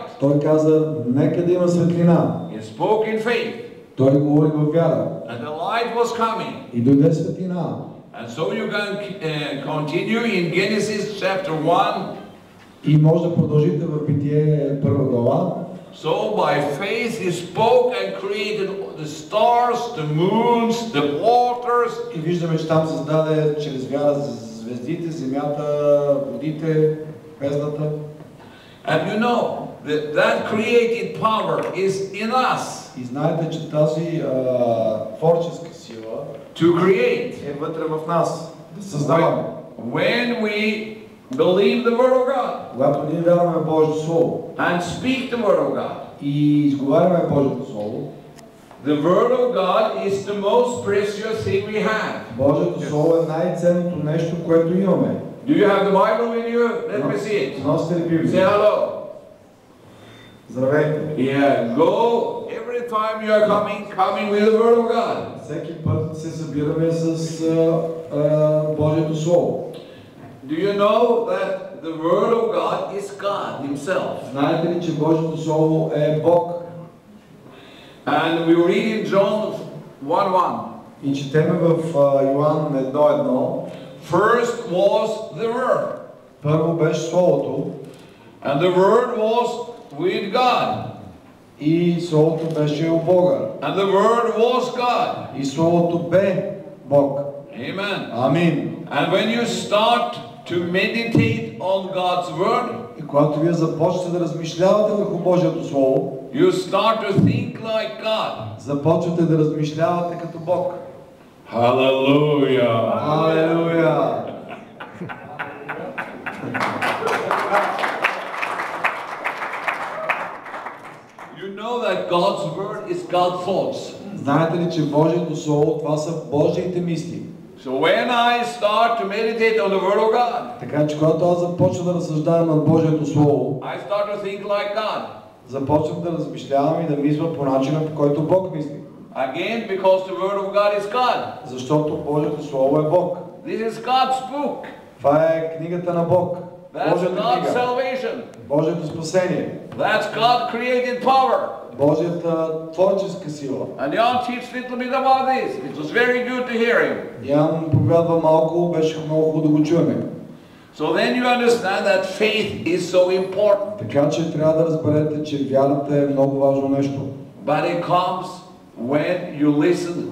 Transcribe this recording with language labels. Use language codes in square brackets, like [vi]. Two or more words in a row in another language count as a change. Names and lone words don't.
[bg] Той каза: нека да има светлина. [en] He spoke in faith, [bg] Той говори във вяра. [en] and the light was coming. [bg] И дойде светлина. [en] And so you can continue in Genesis chapter 1. [bg] И може да продължите в Битие 1 глава. [en] So by faith he spoke and created the stars, the moons, the waters. [bg] И виждаме, че там създаде чрез вяра звездите, земята, водите, бездната. [en] And you know that created power is in us [bg] И знаете, че тази творческа сила [en] to create. [bg] е вътре в нас, да създаваме. [en] When we believe the word of God [bg] Когато ние вярваме в Божието Слово [en] and speak the word of God, [bg] и изговаряме Божието Слово, [en] the word of God is the most precious thing we have. [bg] Божието Слово е най-ценното нещо, което имаме. [en] Do you have the Bible with you? Let me see it. [bg] Носите ли [en] Say [bg] Библия? [en] hello. [bg] Здравейте! [en] Yeah, go every time you are coming with the word of God. [bg] Всеки път се събираме с Божието Слово. [en] Do you know that the word of God is God Himself? [bg] Знаете ли, че Божието Слово е Бог? [en] And we read in John 1:1. [bg] И четеме в Йоан 1:1. [en] First was the Word, [bg] Първо беше Словото [en] and the Word was with God, [bg] и Словото беше у Бога. [en] and the Word was God. [bg] И Словото бе Бог. [en] Amen. [bg] Амин. [en] And when you start to meditate on God's Word, [bg] И когато вие започвате да размишлявате върху Божието Слово, [en] you start to think like God. [bg] започвате да размишлявате като Бог. [en] Hallelujah. [bg] Алелуя! [en] You know that God's Word is God's thoughts. [bg] Знаете ли, че Божието Слово, това са Божиите мисли? [en] So when I start to meditate on the Word of God, [bg] Така че когато аз започвам да разсъждавам над Божието Слово, [en] I start to think like God. [bg] започвам да размишлявам и да мисля по начина, по който Бог мисли. [en] Again, because the Word of God is God. [bg] Защото Божието Слово е Бог. [en] This is God's book. [bg] Това е книгата на Бог. [en] That's [bg] Божията [en] God's [bg] книга. [en] salvation. [bg] Божието спасение. [en] That's God created power. [bg] Божията творческа сила. [en] And Jan teaches a little bit about this. It was very good to hear him. [bg] Ян проповядва малко, беше много хубаво да го чуем. [en] So then you understand that faith is so important. [bg] Така че трябва да разберете, че вярата е много важно нещо. [en] But it comes when you listen